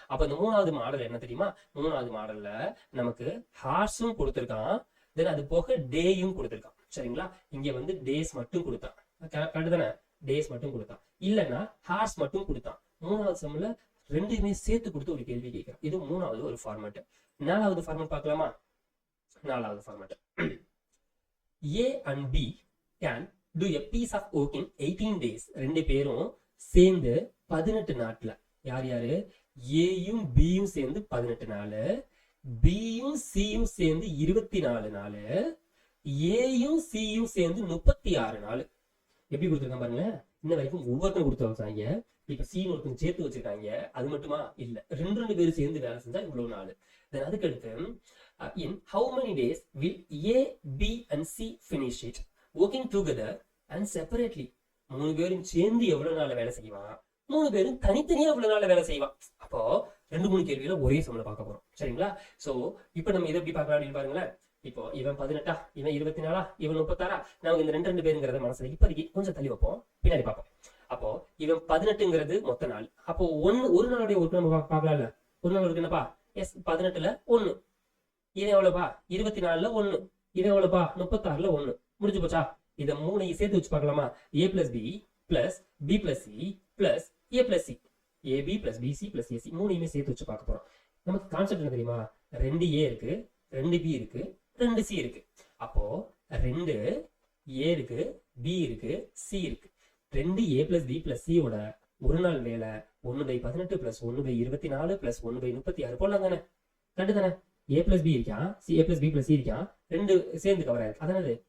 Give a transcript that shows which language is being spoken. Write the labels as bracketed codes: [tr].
[ta] அப்ப இந்த மூணாவது மாடல் என்ன தெரியுமா? மூணாவது மாடல்ல நமக்கு ஹார்ஸும் கொடுத்திருக்கான், தென் அது போக டேயும் கொடுத்திருக்கான். சரிங்களா? இங்க வந்து டேஸ் மட்டும் கொடுத்தான், கரெக்ட் தானே? டேஸ் மட்டும் கொடுத்தான், இல்லைன்னா ஹார்ஸ் மட்டும் கொடுத்தான். மூணாவது சம்ல ரெண்டுமே சேர்த்து கொடுத்து ஒரு கேள்வி கேட்கிறான். இது மூணாவது ஒரு ஃபார்மேட். நாலாவது ஃபார்மேட் பார்க்கலாமா? நாலாவது format, [en] A and B can do a piece of work in 18 days. [ta] ரெண்டு பேரும் சேர்ந்து 18 நாட்ல, யார் யாரு? ஏயும் பியும் சேர்ந்து 18 நாள், பியும் சியும் சேர்ந்து 24 நாள், ஏயும் சியும் சேர்ந்து 36 நாள். எப்படி கொடுத்துருக்காங்க பாருங்க. இன்ன வரைக்கும் ஒவ்வொருத்தரும் கொடுத்து வச்சாங்க. இப்ப சீன் ஒருத்தர் சேர்த்து வச்சிருக்காங்க. அது மட்டுமா இல்ல, ரெண்டு பேரும் சேர்ந்து வேலை செஞ்சா இவ்வளவு நாள். தென் அதுக்கு அடுத்து, [en] in how many days will A, B and C finish it working together and separately? [ta] 3 பேரும் சேர்ந்து எவ்வளவு நாள் வேலை செய்வான், 3 பேரும் தனித்தனியா எவ்வளவு நாள் வேலை செய்வான். அப்போ 2-3 கேள்வியில ஒரே சமல பார்க்க போறோம். சரிங்களா? சோ இப்ப நம்ம இதை எப்படி பார்க்கலாம் அப்படின்னு பாருங்களேன். இப்போ இவன் 18, இவன் 24, இவன் 36. நமக்கு இந்த ரெண்டு பேருங்கிறத மனசுல இப்போதைக்கு கொஞ்சம் தள்ளி வைப்போம், பின்னாடி பார்ப்போம். அப்போ இவன் 18ங்கிறது மொத்த நாள். அப்போ ஒரு நாளுடைய ஒர்க் நம்ம பார்க்கலாம்ல. ஒரு நாள் இருக்கு என்னப்பா? எஸ், 18ல 1. இவன் எவ்வளவுப்பா? 24ல 1. இவன் எவ்வளவுப்பா? 36ல 1. முடிஞ்சு போச்சா? இதை 3 சேர்த்து வச்சு பார்க்கலாமா? [en] A plus B plus B plus C plus A plus C. AB plus BC plus AC. [ta] 3 சேர்த்து வச்சு பார்க்க போறோம். நமக்கு கான்செப்ட் என்ன தெரியுமா? 2A இருக்கு, 2B இருக்கு, 2C இருக்கு. அப்போ 2A இருக்கு, B இருக்கு, C இருக்கு. [en] 2A plus B plus C [ta] ஓட ஒரு நாள் வேலை 1/18 plus 1/24 plus 1/36 போடலாம் தானே? கண்டு தானே? A plus B இருக்கான், A plus B plus C இருக்கான், 2 சேர்ந்து கவர் ஆயிருக்கு.